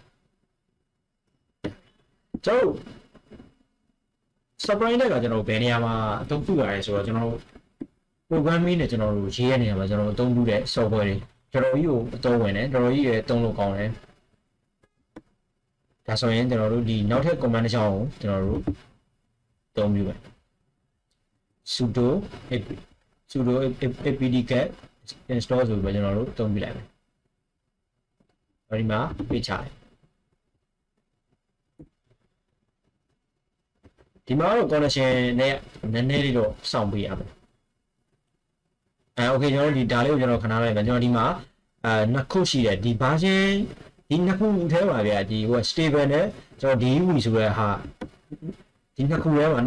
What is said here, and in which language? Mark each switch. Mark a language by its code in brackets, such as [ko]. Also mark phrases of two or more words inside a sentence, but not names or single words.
[my] sublime ကကျွန်တော်ဘယ်နေရာမှာအသုံးပြုရတယ်ဆိုတော့ကျွန်တော် programming နဲ့ကျွန်တော်တို့ရေးရနေရမှာကျွန်တော်အသုံးပြုတဲ့ software တွေကျွန်တော်ကြီးကိုအသုံးဝင်တယ်ကျွန်တော်ကြီးရဲ့အသုံးလို့ကောင်းတယ်ဒါဆိုရင်ကျွန်တော်တို့ဒီနောက်ထပ် command တစ်ချောင်းကိုကျွန်တော်တို့အသုံးပြုမယ် sudo [en] apt-get install [my] ဆိုပြီးကျွန်တော်တို့အသုံးပြုလိုက်မယ်အဲဒီမှာ page ချလိုက်ဒီမှာတော့ connection နဲ့နည်းနည်းလေးတော့စောင့်ပေးရမယ်okay ကျွန်တော်ဒီဒါလေးကိုကျွန်တော်ခဏလိုက်မယ်ကျွန်တော်ဒီမှာနှစ်ခုရှိတယ်ဒီ version ဒီနှစ်ခုထဲပါဗျာဒီဟို stable နဲ့ကျွန်တော်ဒီ UI ဆိုတဲ့ဟာဒီနှစ်ခုထဲမှာ